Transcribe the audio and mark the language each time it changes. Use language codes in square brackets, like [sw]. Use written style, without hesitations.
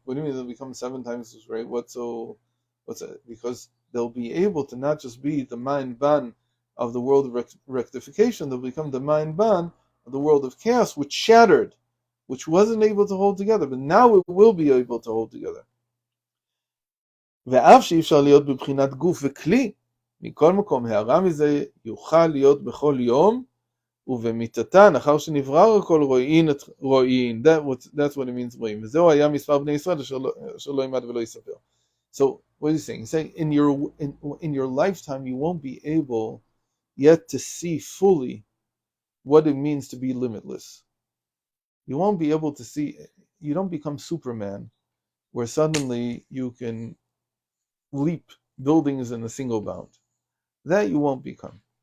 [en] What do you mean it'll become 7 times as great? What's it? Because they'll be able to not just be the Mein Ban of the world of rectification, they'll become the Mein Ban of the world of chaos, which shattered, which wasn't able to hold together, but now it will be able to hold together. [he] ואף שאי אפשר להיות בבחינת גוף וכלי, מכל מקום הערה מזה יוכל להיות בכל יום, ובמיתתן, אחר שנברר הכל רואין. [en] That's what it means רואים. [he] וזהו היה מספר בני ישראל אשר לא ילמד ולא יספר. [en] So what is he saying? He's saying in your lifetime you won't be able yet to see fully what it means to be limitless. You won't be able to see. You don't become Superman, where suddenly you can leap buildings in a single bound. That you won't become.